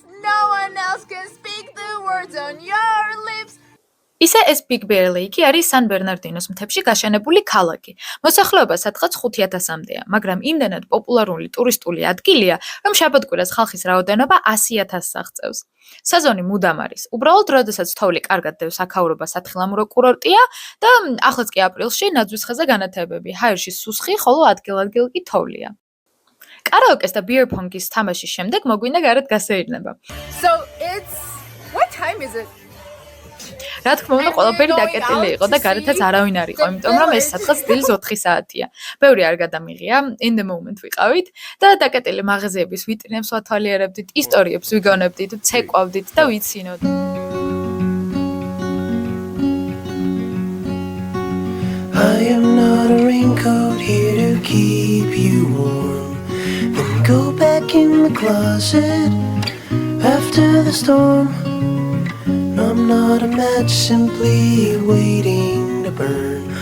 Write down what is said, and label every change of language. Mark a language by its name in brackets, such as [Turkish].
[English] No one else can speak the words on your lips. [Georgian] ისე ეს Big Bear Lake არის San Bernardino's მთებში გაშენებული ქალაქი. მოსახლეობა სადღაც 5000-მდეა, მაგრამ იმდენად პოპულარული ტურისტული ადგილია, რომ შაბათ-კვირას ხალხის რაოდენობა 100,000 აღწევს. სეზონი მუდამ არის. უბრალოდ, როდესაც თოვლი კარგად დევს აქაურობა სათხილამურო კურორტია და ახლაც კი აპრილში ნაძვის ხეზე განათებები. ჰაერში სუსხი, ხოლო ადგილ-ადგილ კი თოვლია. კარაოკეს და beer pong-ის თამაშის შემდეგ მოგვინდა გარეთ გასეირნება. [English] So it's what time is it? [Georgian] რა თქმა უნდა, ყველაფერი დაკეტილი იყო და გარეთაც არავინ არ იყო, იმიტომ რომ ეს სადღაც დილის 4 საათია. ბევრი არ გადამიღია, [English] in the moment [Georgian] ვიყავით და დაკეტილი მაღაზიების ვიტრინებს ვათვალიერებდით, ისტორიებს ვიგონებდით, ცეკვავდით და ვიცინოთ. [English] I am not a raincoat here to keep you warm. Then go back in the closet after the storm. I'm not a match simply waiting to burn.